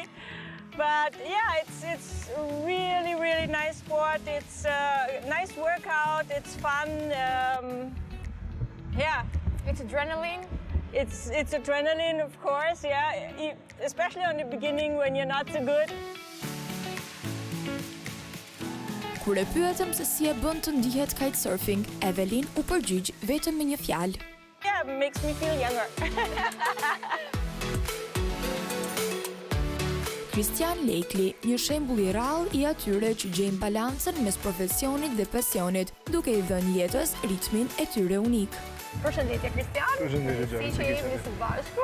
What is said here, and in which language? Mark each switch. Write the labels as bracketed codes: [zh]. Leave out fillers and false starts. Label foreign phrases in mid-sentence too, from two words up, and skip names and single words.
[en] But yeah, it's really, really nice sport. It's a nice workout, it's fun. Yeah. It's adrenaline? It's adrenaline, of course, yeah. Especially on the beginning when you're not so good. [sq] Kur e pyetëm se si e bën të ndihet kitesurfing, Evelin u përgjigj vetëm me një fjalë. [en] Yeah, it makes me feel younger. [sq] Kristian Lekli, një shembull i rrallë i atyre që gjejnë balancën mes profesionit dhe pasionit, duke i dhënë jetës ritmin e tyre unik. Përshëndetje, Kristian. Përshëndetje, Gjana. Si që jemi së bashku.